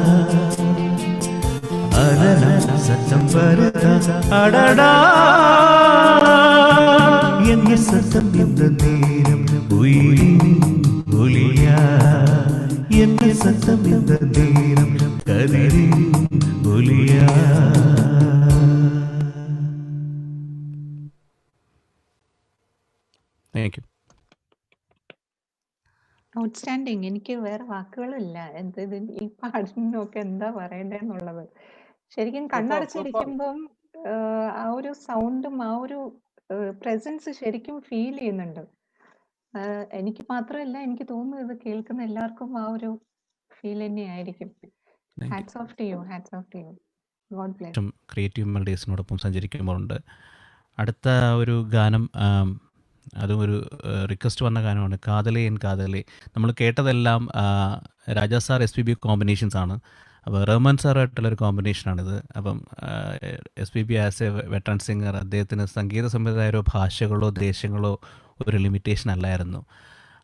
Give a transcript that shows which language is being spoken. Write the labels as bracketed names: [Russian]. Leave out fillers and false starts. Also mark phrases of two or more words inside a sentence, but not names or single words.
[Tamil] அடடா சத்தம் வருதா அடடா என்ன சத்தம் இந்த நேரம் உயிரின் ஒலியா என்ன சத்தம் இந்த நேரம் கதிரின் ஒலியா [English] Thank you. [Malayalam] ഔട്ട്സ്റ്റാൻഡിങ്. എനിക്ക് വേറെ വാക്കുകളില്ല. ഇത് ഈ പാട്ടിനൊക്കെ എന്താ പറയണ്ടേന്നുള്ളത്. ശരിക്കും കണ്ണടച്ചിരിക്കുമ്പം ആ ഒരു സൗണ്ടും ആ ഒരു പ്രസൻസ് ശരിക്കും ഫീൽ ചെയ്യുന്നുണ്ട്. എനിക്ക് മാത്രമല്ല, എനിക്ക് തോന്നുന്നു ഇത് കേൾക്കുന്ന എല്ലാവർക്കും ആ ഒരു ഫീൽ തന്നെയായിരിക്കും. [English] Hats off to you, hats off to you. God bless. [Malayalam] ക്രിയേറ്റീവ് മെലഡീസിനോടൊപ്പം സഞ്ചരിക്കുമ്പോഴുണ്ട്. അടുത്ത ഒരു ഗാനം, അതും ഒരു റിക്വസ്റ്റ് വന്ന ഗാനമാണ്, കാതലേ എൻ കാതലേ. നമ്മൾ കേട്ടതെല്ലാം രാജാ സാർ SPB കോമ്പിനേഷൻസ് ആണ്. അപ്പോൾ റഹ്മാൻ സാറായിട്ടുള്ളൊരു കോമ്പിനേഷനാണിത്. അപ്പം SPB [English] as a veteran singer, [Malayalam] അദ്ദേഹത്തിന് സംഗീത സംവിധായകരോ ഭാഷകളോ ദേശങ്ങളോ ഒരു ലിമിറ്റേഷൻ അല്ലായിരുന്നു.